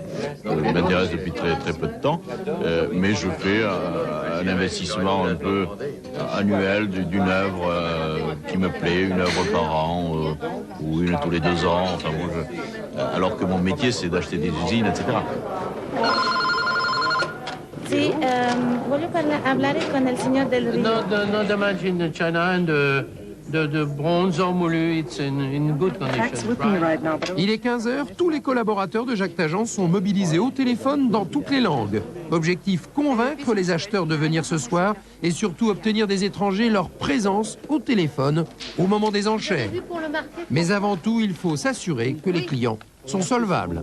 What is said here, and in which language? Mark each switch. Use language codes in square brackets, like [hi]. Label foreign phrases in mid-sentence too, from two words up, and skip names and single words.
[fr] Je m'intéresse depuis très peu de temps, mais je fais un investissement un peu annuel d'une œuvre qui me plaît, une œuvre par an ou une tous les 2 ans. Enfin, alors que mon métier c'est d'acheter des usines, etc. [it] Sí, voglio parlare con il signor Del Rio. [en] No damage in China and the bronze or moulu, it's in good condition. [fr] Il est 15h, tous les collaborateurs de Jacques Tajan sont mobilisés au téléphone dans toutes les langues. Objectif, convaincre les acheteurs de venir ce soir et surtout obtenir des étrangers leur présence au téléphone au moment des enchères. Mais avant tout, il faut s'assurer que les clients sont solvables.